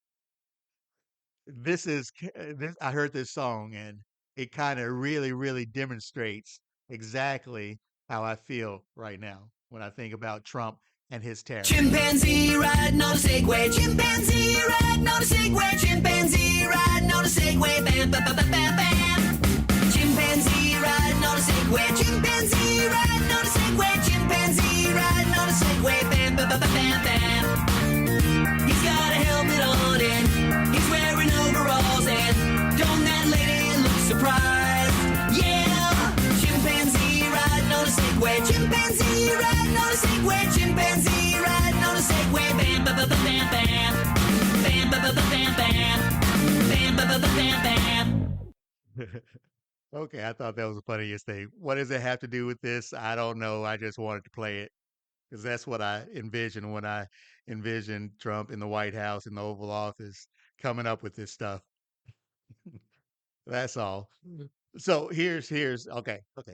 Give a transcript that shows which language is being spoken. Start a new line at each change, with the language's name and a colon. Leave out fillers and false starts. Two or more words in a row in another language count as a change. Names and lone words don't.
English: This I heard this song and it kind of really demonstrates exactly how I feel right now when I think about Trump and his tariffs. Chimpanzee riding on a Segway, chimpanzee riding on a Segway, chimpanzee riding on a Segway, bam, bam, bam, bam, bam. Chimpanzee riding on a Segway, chimpanzee riding on a Segway, chimpanzee riding on a Segway, bam, bam, bam, bam, bam. He's got a helmet on and he's wearing overalls, and don't that lady look surprised? Yeah, chimpanzee riding on a Segway, chimpanzee riding on a Segway, chimpanzee riding on a Segway, bam, bam, bam, bam, bam, bam, bam, bam, bam, bam, bam, bam, bam, bam. Okay, I thought that was the funniest thing. What does it have to do with this? I don't know. I just wanted to play it because that's what I envisioned when I envisioned Trump in the White House in the Oval Office coming up with this stuff. That's all. So here's okay.